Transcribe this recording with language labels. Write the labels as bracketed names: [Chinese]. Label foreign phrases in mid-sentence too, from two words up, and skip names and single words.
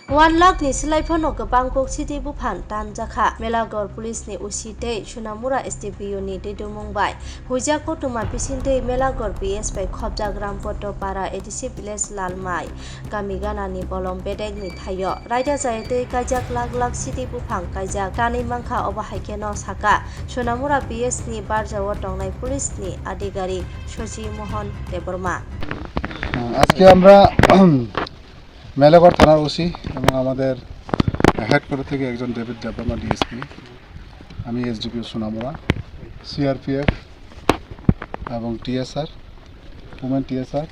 [Kok Borok] 1 लाख ni silaifano gobang kok city buphan tanjaka Melagor police ni usitei Sunamura STPU ni dedumungbai huja kotuma pisintei Melagor BS bai khobjagram potopara 86 village lalmai gamigana ni bolom bedek ni thayo raida jaitei kajak lak city buphang kajak tani mangkha obahaikeno saka Sunamura BS ni barjawo tongnai police ni adhikarik Soji Mohan Deborma [Bangla] আজকে আমরা মেলাগড় থানার ওসি এবং আমাদের হেডকোয়ার্টার থেকে একজন ডেভিড দেববর্মা ডিএসপি আমি এসডিপিও সোনামুড়া সিআরপিএফ এবং টিএসআর ওমেন টিএসআর